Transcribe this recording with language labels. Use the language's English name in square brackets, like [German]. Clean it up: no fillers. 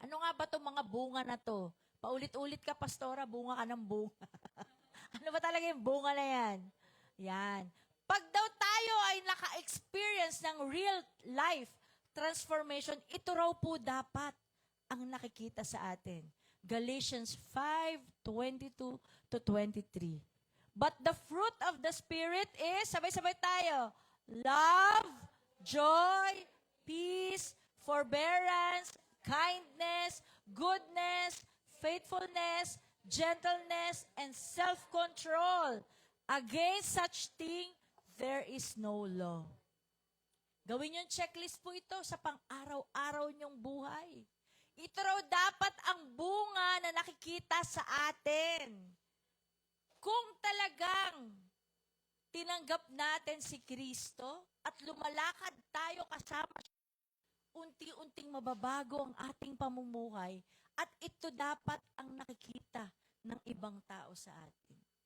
[Filipino] Ano nga ba itong mga bunga na to? Paulit-ulit ka, pastora, bunga ka ng bunga. Ano ba talaga yung bunga na yan? Yan. Pag daw tayo ay naka-experience ng [English] real life transformation, [Filipino] ito raw po dapat ang nakikita sa atin. [English] Galatians 5:22-23. But the fruit of the Spirit is, [Filipino] sabay-sabay tayo, [English] love, joy, peace, forbearance, kindness, goodness, faithfulness, gentleness, and self-control. Against such thing, there is no law. [Filipino] Gawin yung checklist po ito sa pang-araw-araw niyong buhay. Ito raw dapat ang bunga na nakikita sa atin. Kung talagang tinanggap natin si Kristo at lumalakad tayo kasama siya, unti-unting mababago ang ating pamumuhay at ito dapat ang nakikita ng ibang tao sa atin.